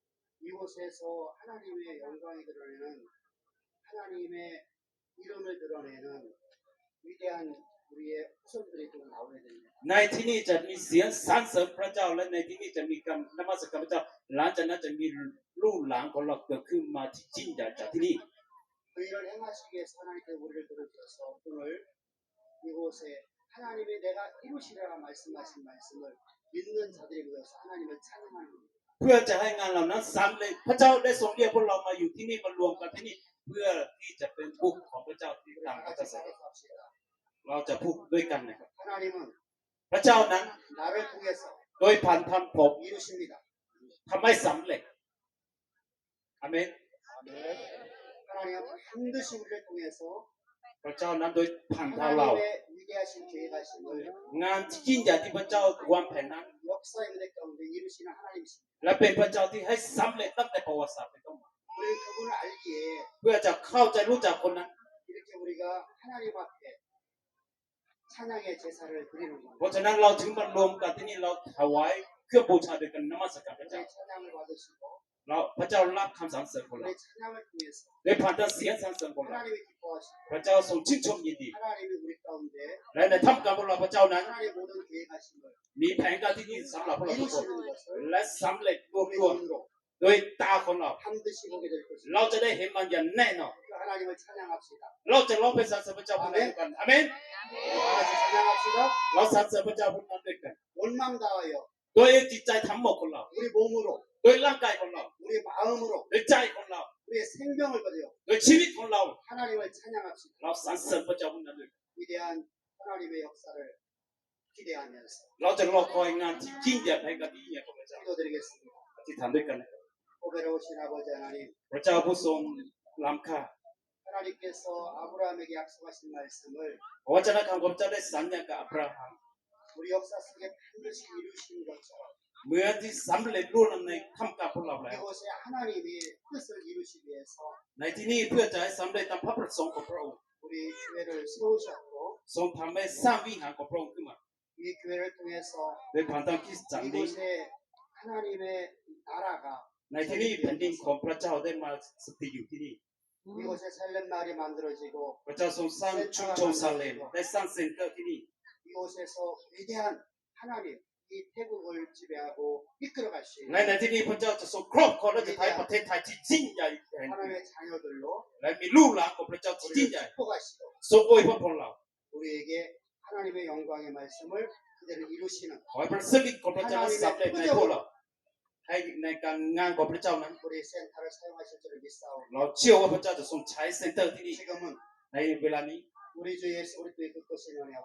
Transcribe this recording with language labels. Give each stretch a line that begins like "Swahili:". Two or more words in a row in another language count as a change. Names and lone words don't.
Thai: ในที่นี่จะมีเสียงสรรเสริญพระเจ้าและในที่นี่จะมีการนมัสการพระเจ้าหลังจากนั้นจะมีลูกหลานของเราเกิดขึ้นมาที่ยิ่งใหญ่จากที่นี่
Korean: 의를 행하시기 위해서 하나님께서 우리를 들어주셔서 오늘 이곳에 하나님이 내가 이루시리라 말씀하신 말씀을 믿는 자들이 모여서 하나님을 찬양하는 겁니다.
Thai: เพื่อจะให้งานเหล่านั้นสำเร็จพระเจ้าได้ทรงเรียกพวกเรามาอยู่ที่นี่มารวมกันที่นี่เพื่อที่จะเป็นผู้ของพระเจ้าที่
Korean: 우리
Thai: ตาม
Korean: 다
Thai: พระ
Korean: 같이
Thai: เจ้าสัญญา
Korean: 따라서 합시다.
Thai: เราจะพูดด้วยกันนะครับ
Korean: 하나님은
Thai: พระเจ้านั้น
Korean: 나를 통해서
Thai: โดยผ่านทางผม
Korean: 이루십니다.
Thai: ทำให้สำเร็จอาเมน
Korean: 하나님은 반드시 우리를 통해서
Thai: พระเจ้านั้นโดยผ่านทางเรา
Korean: 하나님의 위대하신 계획하심을
Thai: งานที่ยิ่งใหญ่ที่พระเจ้าวางแผนนั้น
Korean: 역사의 은혜 가운데 이루시는 하나님이십니다.
Thai: และเป็นพระเจ้าที่ให้สำเร็จตั้งแต่ประวัติศาสตร์เป็นต้นมา
Korean: 우리 그분을 알기에
Thai: เพื่อจะเข้าใจรู้จักคนนั้น
Korean: 이렇게 우리가 하나님 앞에 찬양의 제사를 드리는
Thai: เพ
Korean: 겁니다.
Thai: ราะฉะนั้นเราถึงมารวมกันที่นี่เราถวายเครื่องบูชาด้วยกันนมัสการพระเจ้า
Korean: 우리 찬양을 받으시고
Thai: เราพระเจ้ารับคำสรรเสริญของเรา
Korean: 우리 찬양을 통해서
Thai: โดยผ่านทางเสียงสรรเสริญของเรา
Korean: 하나님이 기뻐하시고
Thai: พระเจ้าทรงชื่นชมยินดี
Korean: 하나님이 우리 가운데
Thai: และในท่ามกลางพวกเราพระเจ้านั้น
Korean: 하나님의 모든 계획하심을
Thai: มีแผนการที่ดีสำหรับพวกเราทุกคน
Korean: 이루시는 것을
Thai: และสำเร็จรวบ
Korean: 우리
Thai: รวม
Korean: 눈으로
Thai: โดยตาของเรา
Korean: 반드시 보게 될 것입니다.
Thai: เราจะได้เห็นมันอย่างแน่นอน
Korean: 그 하나님을 찬양합시다.
Thai: เราจะร้องเพลงสรรเสริญพระเจ้าพวกนั้นด้วยกันอาเมน
Korean: 다 같이 찬양합시다.
Thai: เราสรรเสริญพระเจ้าพวกนั้นด้วยกัน
Korean: 원망 다하여
Thai: โดยจิตใจทั้งหมดของเรา
Korean: 우리 몸으로
Thai: โดยร่างกายของเรา
Korean: 우리 마음으로
Thai: โดยใจของเรา
Korean: 우리의 생명을 가지고
Thai: โดยชีวิตของเรา
Korean: 하나님을 찬양합시다.
Thai: เราสรรเสริญพระเจ้าพวกนั้นด้วยกัน
Korean: 위대한 하나님의 역사를 기대하면서
Thai: เราจะรอคอยงานที่ยิ่งใหญ่แห่งการที่ยิ่งใหญ่ของพระเจ้า
Korean: 기도드리겠습니다.
Thai: อธิษฐานด้วยกันนะครับ
Korean: 고배로우신 아버지 하나님,
Thai: พระเจ้าผู้ทรงล้ำค่า
Korean: 하나님께서 아브라함에게 약속하신 말씀을
Thai: พระวจนะของพระเจ้าได้สัญญากับอับราฮัม
Korean: 우리 역사 속에 반드시 이루신 것처럼
Thai: เมื่อที่สำเร็จรุ่นในท่ามกลางพวกเราแล้ว
Korean: 이곳에 하나님이 뜻을 이루시기 위해서
Thai: ในที่นี่เพื่อจะให้สำเร็จตามพระประสงค์ของพระองค์
Korean: 우리 교회를 세우셨고
Thai: ทรงทำให้สร้างวิหารของพระองค์ขึ้นมา
Korean: 이 교회를 통해서
Thai: โดยผ่านทางคริสตจักรนี้
Korean: 이곳에 하나님의 나라가
Thai: ในที่นี่แผ่นดินของพระเจ้าได้มาสถิตอยู่ที่นี่
Korean: 이곳에 살렘 마을이 만들어지고
Thai: พระเจ้าทรงสร้างชุมชนซาเลมได้สร้างเซ็นเตอร์ที่นี่
Korean: 이곳에서 위대한 하나님 이 태국을 지배하고 이끌어 갈 수
Thai: และ
Korean: 있는
Thai: ในที่นี่พระเจ้าจะทรงครอบครองและจะทำให้ประเทศไทยที่ยิ่งใหญ่แห่งนี้
Korean: 하나님의 자녀들로
Thai: และมีลูกหลานของพระเจ้าที่ยิ่ง
Korean: 우리를
Thai: ใหญ่
Korean: 축복하시고
Thai: ทรงอวยพรพวกเรา
Korean: 우리에게 하나님의 영광의 말씀을 그대로 이루시는
Thai: ขอให้พระสิริของพระเจ้านั้นสำเร็จในพวกเราให้ในการงานของพระเจ้านั้น
Korean: 우리 센터를 사용하실 줄을 믿사오니
Thai: เราเชื่อว่าพระเจ้าจะทรงใช้เซ็นเตอร์ที่นี่
Korean: 지금은
Thai: ในเวลานี้
Korean: 우리 주 예수 그리스도의 그 끝의 은혜와